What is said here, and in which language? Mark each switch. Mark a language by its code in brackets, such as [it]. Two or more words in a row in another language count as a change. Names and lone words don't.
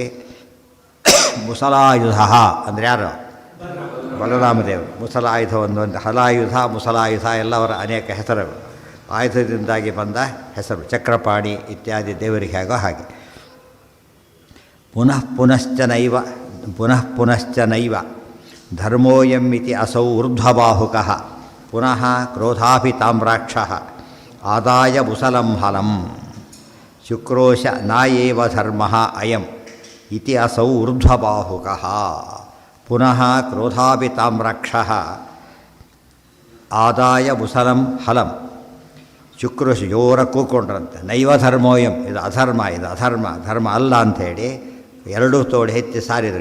[kn] ಮುಸಲಾಯುಧ ಅಂದರೆ ಯಾರು? ಬಲರಾಮದೇವರು. ಮುಸಲಾಯುಧ ಒಂದು ಹಲಾಯುಧ, ಮುಸಲಾಯುಧ ಎಲ್ಲ ಅವರ ಅನೇಕ ಹೆಸರುಗಳು. ಆಯುಧದಿಂದಾಗಿ ಬಂದ ಹೆಸರು. ಚಕ್ರಪಾಣಿ ಇತ್ಯಾದಿ ದೇವರಿಗೆ ಹೇಗೋ ಹಾಗೆ. [sa] ಪುನಃ ಪುನಶ್ಚ ನೈವ ಧರ್ಮೋಯಂ ಇತಿ ಅಸೌ ಊರ್ಧ್ವಬಾಹುಕಃ ಪುನಃ ಕ್ರೋಧಾಭಿತಾಮ್ರಾಕ್ಷಃ ಆದಾಯ ಮುಸಲಂ ಹಲಂ ಶುಕ್ರೋಶ ನಾಯೇವ ಧರ್ಮ ಅಯಂ ಇತಿ ಅಸೌ ಊರ್ಧ್ವಬಾಹುಕಃ ಪುನಃ ಕ್ರೋಧಾಭಿತಾಮ್ರಾಕ್ಷಃ ಆದಾಯ ಮುಸಲಂ ಹಲಂ. [kn] ಶುಕ್ರೋಶ ಜೋರ ಕೂಕೊಂಡ್ರಂತೆ. [sa] ನೈವ ಧರ್ಮೋಯಂ, [kn] ಇದು ಅಧರ್ಮ, ಇದು ಅಧರ್ಮ, ಧರ್ಮ ಅಲ್ಲ ಅಂಥೇಳಿ ಎರಡೂ ತೋಡಿ ಹೆಚ್ಚಿ ಸಾರಿದರು.